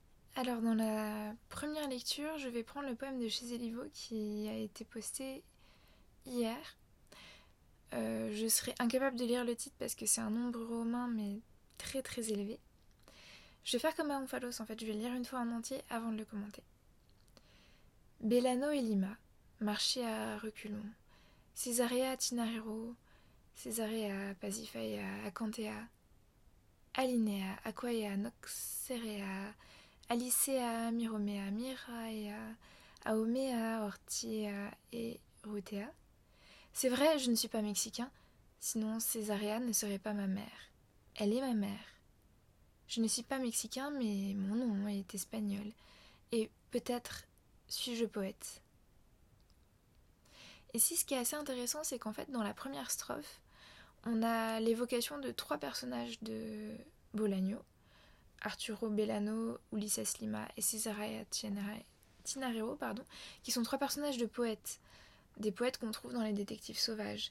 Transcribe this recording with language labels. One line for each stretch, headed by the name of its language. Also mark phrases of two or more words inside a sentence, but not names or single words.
French: Alors, dans la première lecture, je vais prendre le poème de chez Eliveau qui a été posté hier. Je serai incapable de lire le titre parce que c'est un nombre romain, mais très très élevé. Je vais faire comme à Omphalos, en fait, je vais le lire une fois en entier avant de le commenter. Bellano et Lima marchaient à reculons. Césarea Tinarero, Césarea Pasiphaea, Acanthea, Alinea, Aquaea, Noxerea, Alicea, Miromea, Miraea, Aomea, Ortia et Rutea. C'est vrai, je ne suis pas mexicain, sinon Césarea ne serait pas ma mère. Elle est ma mère. Je ne suis pas mexicain, mais mon nom est espagnol. Et peut-être suis-je poète. Et si ce qui est assez intéressant, c'est qu'en fait, dans la première strophe, on a l'évocation de 3 personnages de Bolaño, Arturo Bellano, Ulises Lima et Cesarea Tinarero, qui sont 3 personnages de poètes, des poètes qu'on trouve dans les détectives sauvages.